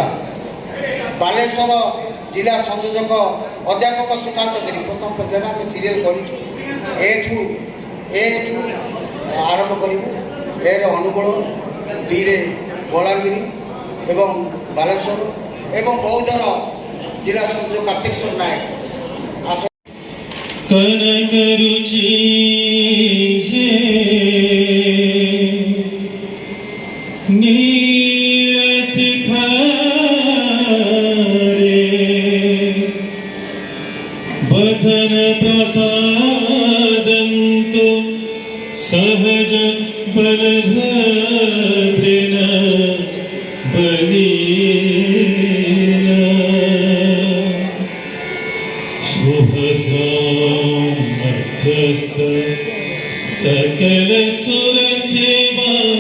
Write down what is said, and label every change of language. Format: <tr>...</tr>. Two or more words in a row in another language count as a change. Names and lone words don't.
<or>ଆଚ୍ଛା ବାଲେଶ୍ୱର ଜିଲ୍ଲା ସଂଯୋଜକ ଅଧ୍ୟାପକ ସୁକାନ୍ତ ଗିରି ପ୍ରଥମ ପର୍ଯ୍ୟାୟରେ ଆମେ ସିରିଏଲ୍ କରିଛୁ। ଏଠୁ ଆରମ୍ଭ କରିବୁ। ଏରେ ଅନୁଗୁଳ, ବିରେ ବଲାଙ୍ଗୀର ଏବଂ ବାଲେଶ୍ୱର ଏବଂ ବୌଦ୍ଧର ଜିଲ୍ଲା ସଂଯୋଜକ କାର୍ତ୍ତିକେଶ୍ୱର ନାୟକ ଆସ</or> <sa>कनक रुचि नील शिखरे बसन प्रसादन्तु सहज बलभद्रेण बलिना शुभमध्यस्थ सकल सुर सेवा</sa>